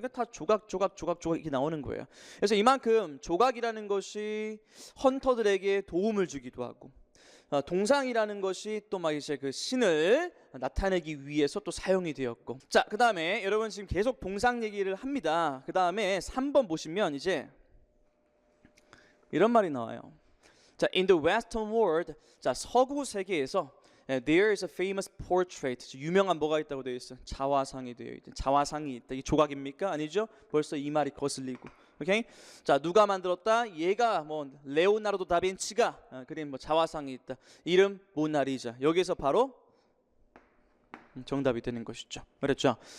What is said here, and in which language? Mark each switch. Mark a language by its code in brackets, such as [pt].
[ko] 그러니까 다 조각 이렇게 나오는 거예요. 그래서 이만큼 조각이라는 것이 헌터들에게 도움을 주기도 하고, 동상이라는 것이 또 막 이제 그 신을 나타내기 위해서 또 사용이 되었고. 자, 그 다음에 여러분 지금 계속 동상 얘기를 합니다. 그 다음에 3번 보시면 이제 이런 말이 나와요. [en] 자, in the Western world, [ko] 자 서구 세계에서 [en] there is a famous portrait. [ko] 유명한 뭐가 있다고 되어 있어? 자화상이 되어 있다. 자화상이 있다. 이게 조각입니까? 아니죠? 벌써 이 말이 거슬리고. 오케이? 자 누가 만들었다? 얘가 뭐 레오나르도 다빈치가 그린 뭐 자화상이 있다. 이름 모나리자. 여기서 바로 정답이 되는 것이죠. 그렇죠?